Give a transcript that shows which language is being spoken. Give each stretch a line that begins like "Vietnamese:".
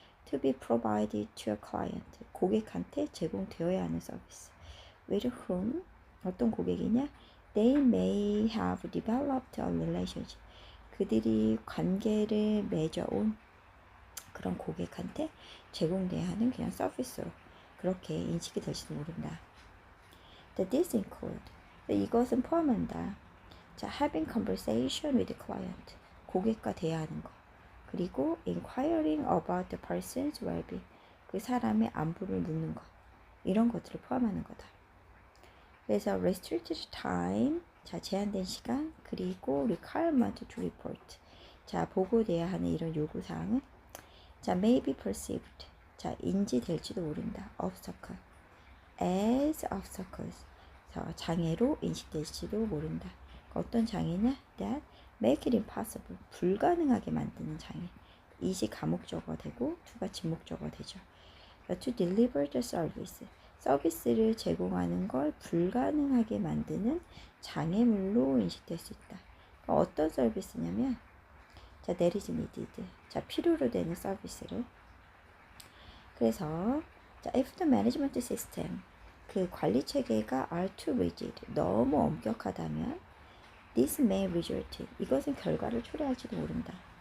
English: To be provided to a client,
Korean: 고객한테 제공되어야 하는 서비스.
English: With whom,
Korean: 어떤 고객이냐?
English: They may have developed a relationship,
Korean: 그들이 관계를 맺어온 그런 고객한테 제공돼야 하는 그냥 서비스로 그렇게 인식이 될지도 모른다.
English: This include,
Korean: 이것은 포함한다.
English: 자, having conversation with the client,
Korean: 고객과 대화하는 거. 그리고
English: inquiring about the person's well-being,
Korean: 그 사람의 안부를 묻는 것. 이런 것들을 포함하는 거다. 그래서
English: restricted time,
Korean: 자, 제한된 시간, 그리고
English: requirement to report,
Korean: 자, 보고돼야 하는 이런 요구사항은 자,
English: may be perceived,
Korean: 자, 인지될지도 모른다.
English: obstacle, as obstacles,
Korean: 자, 장애로 인식될지도 모른다. 어떤 장애냐?
English: that make it impossible,
Korean: 불가능하게 만드는 장애. 이시 가목적어 되고 to가 지목적어 되죠.
English: to deliver the service,
Korean: 서비스를 제공하는 걸 불가능하게 만드는 장애물로 인식될 수 있다. 그러니까 어떤 서비스냐면, 자,
English: there is needed.
Korean: 자, 필요로 되는 서비스를. 그래서, 자,
English: if the management system,
Korean: 그 관리 체계가
English: are too rigid,
Korean: 너무 엄격하다면,
English: this may result,
Korean: 이것은 결과를 초래할지도 모른다.